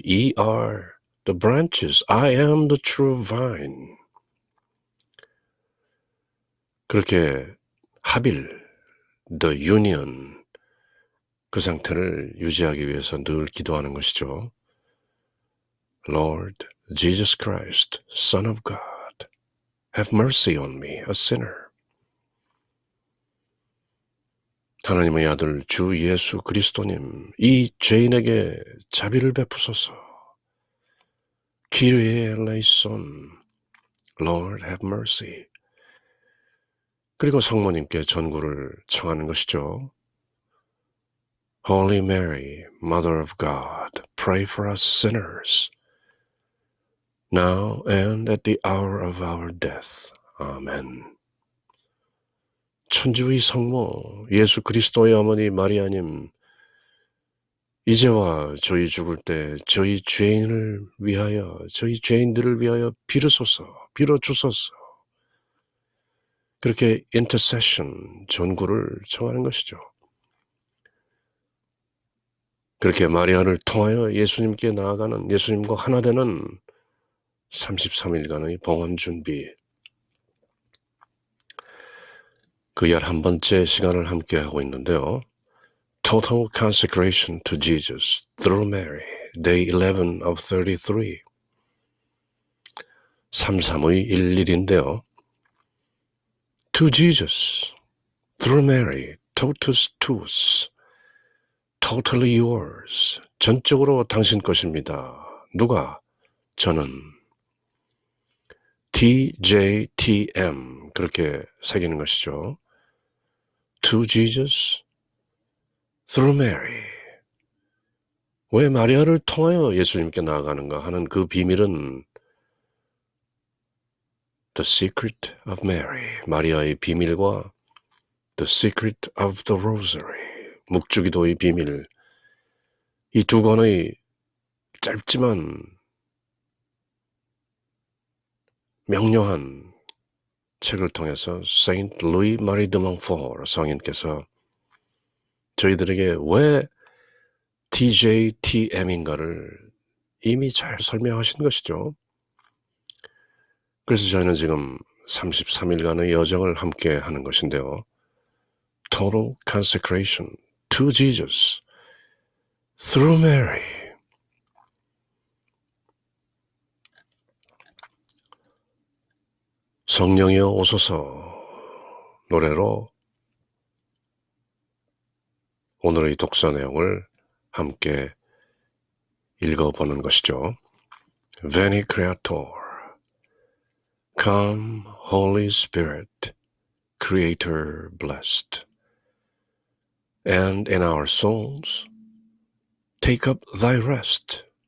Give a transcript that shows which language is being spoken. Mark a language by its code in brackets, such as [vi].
[en] Ye are the branches. I am the true vine. [ko] 그렇게 합일, the union, 그 상태를 유지하기 위해서 늘 기도하는 것이죠. [en] Lord Jesus Christ, Son of God, have mercy on me, a sinner. [ko] 하나님의 아들 주 예수 그리스도님, 이 죄인에게 자비를 베푸소서. [el] Kyrie eleison, [en] Lord have mercy. [ko] 그리고 성모님께 전구를 청하는 것이죠. [en] Holy Mary, Mother of God, pray for us sinners, now and at the hour of our death. [ko] 아멘. 천주의 성모, 예수 그리스도의 어머니 마리아님, 이제와 저희 죽을 때 저희 죄인을 위하여, 저희 죄인들을 위하여 빌어주소서. 그렇게 intercession, 전구를 청하는 것이죠. 그렇게 마리아를 통하여 예수님께 나아가는, 예수님과 하나 되는 33일간의 봉헌 준비, 그 11번째 시간을 함께 하고 있는데요. [en] Total consecration to Jesus through Mary, day 11 of 33. [ko] 33의 11인데요. [en] To Jesus, through Mary, [la] totus tuus, [en] totally yours. [ko] 전적으로 당신 것입니다. 누가? 저는. TJTM, 그렇게 새기는 것이죠. [en] To Jesus, through Mary. [ko] 왜 마리아를 통하여 예수님께 나아가는가 하는 그 비밀은 The Secret of Mary, 마리아의 비밀과 The Secret of the Rosary, 묵주기도의 비밀, 이 두 권의 짧지만 명료한 책을 통해서 Saint Louis Marie de Montfort 성인께서 저희들에게 왜 TJTM인가를 이미 잘 설명하신 것이죠. 그래서 저희는 지금 33일간의 여정을 함께 하는 것인데요. [en] Total consecration to Jesus through Mary. [ko] 성령이여 오소서 노래로 오늘의 독서 내용을 함께 읽어보는 것이죠. [la] Veni Creator, [en] come Holy Spirit, Creator blessed, and in our souls take up thy rest.